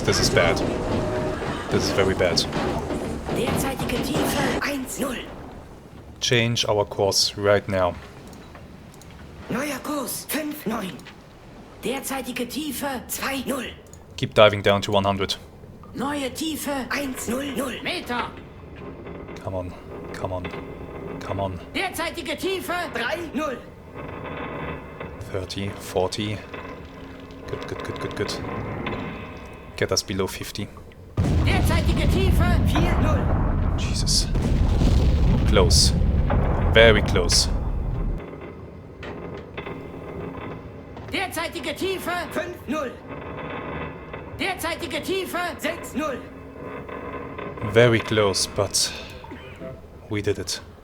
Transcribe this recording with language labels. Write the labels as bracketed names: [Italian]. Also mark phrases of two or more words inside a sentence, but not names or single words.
[English] This is bad. This is very bad. [German] Derzeitige Tiefe 1-0. [English] Change our course right now. [German] Neuer Kurs 5-9. Derzeitige Tiefe 2-0. [English] Keep diving down to 100. [German] Neue Tiefe 1-0-0 Meter. [English] Come on. Come on. Come on. [German] Derzeitige Tiefe 3-0. [English] 30, 40. Good, good, good, good, good. Get us below 50. [German] Derzeitige Tiefe 4-0. [English] Jesus. Close. Very close. [German] Derzeitige Tiefe 5-0. Derzeitige Tiefe 6-0. [English] Very close, but we did it.